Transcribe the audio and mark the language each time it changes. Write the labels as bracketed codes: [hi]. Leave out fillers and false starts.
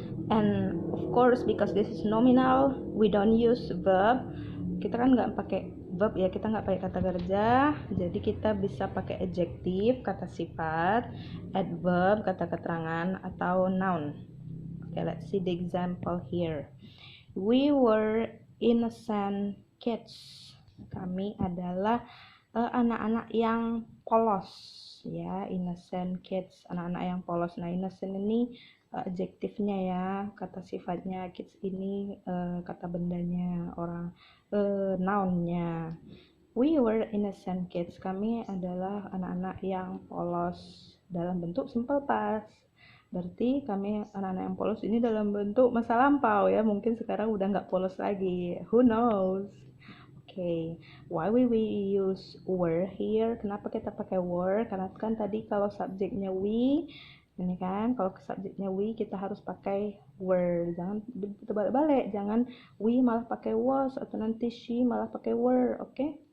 [en] And of course, because this is nominal, we don't use verb. [id] Kita kan nggak pakai verb ya, kita nggak pakai kata kerja, jadi kita bisa pakai adjective, kata sifat, adverb, kata keterangan, atau noun. [en] Okay, let's see the example here. We were innocent kids. [id] Kami adalah anak-anak yang polos ya, innocent kids, anak-anak yang polos. Nah, innocent ini adjektifnya ya, kata sifatnya, kids ini kata bendanya, orang nounnya. [en] We were innocent kids. [id] Kami adalah anak-anak yang polos dalam bentuk simple past. Berarti kami anak-anak yang polos ini dalam bentuk masa lampau ya. Mungkin sekarang udah nggak polos lagi. [en] Who knows? Okay, why we use were here? [id] Kenapa kita pakai were? Karena kan tadi kalau subjeknya we, ini kan kalau subjeknya we kita harus pakai were. Jangan terbalik-balik. Jangan we malah pakai was atau nanti she malah pakai were. Okay?